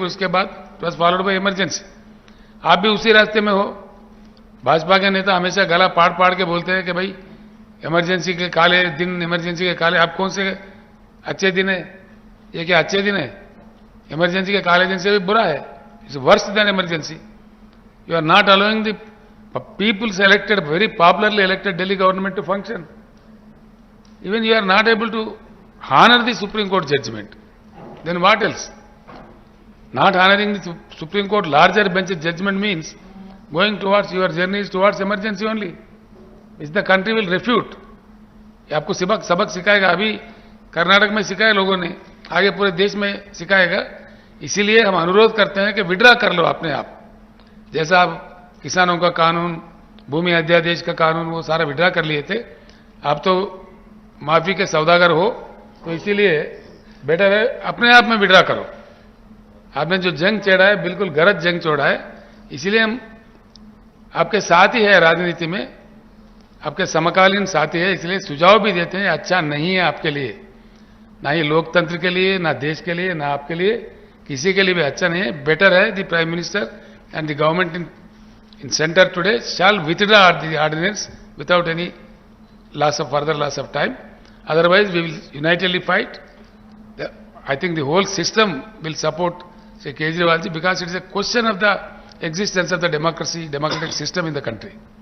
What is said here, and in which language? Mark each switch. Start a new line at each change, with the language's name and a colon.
Hindi: उसके बाद
English: Plus followed by emergency.
Hindi: आप भी उसी रास्ते में हो. भाजपा के नेता हमेशा गला पाड़ पाड़ के बोलते हैं कि भाई इमरजेंसी के काले दिन, इमरजेंसी के काले. अब कौन से अच्छे दिन है? ये क्या अच्छे दिन है? इमरजेंसी के काले दिन से भी बुरा है.
English: It's worse than emergency. You are not allowing the peoples elected, very popularly elected Delhi government to function. Even you are not able to honor the Supreme Court judgment. Then what else? Not honoring the Supreme Court larger bench judgment means going towards your journey is towards emergency only. Is the country will refute.
Hindi: ये आपको सबक सिखाएगा. अभी कर्नाटक में सिखाया लोगों ने, आगे पूरे देश में सिखाएगा. इसीलिए हम अनुरोध करते हैं कि विड्रा कर लो अपने आप. जैसा आप किसानों का कानून, भूमि अध्यादेश का कानून, वो सारा विड्रा कर लिए थे. आप तो माफी के सौदागर हो, तो इसीलिए बेटर है अपने आप में विड्रा करो. आपने जो जंग छेड़ा है बिल्कुल गलत जंग छोड़ा है. इसीलिए हम आपके साथ ही है, राजनीति में आपके समकालीन साथी है. इसलिए सुझाव भी देते हैं, अच्छा नहीं है आपके लिए, ना ही लोकतंत्र के लिए, ना देश के लिए, ना आपके लिए, किसी के लिए भी अच्छा नहीं है.
English: Better है the prime minister and the government in center today shall withdraw the ordinance without any further loss of time. Otherwise we will unitedly fight. I think the whole system will support Sri Kejriwal ji, because it is a question of the existence of the democratic system in the country.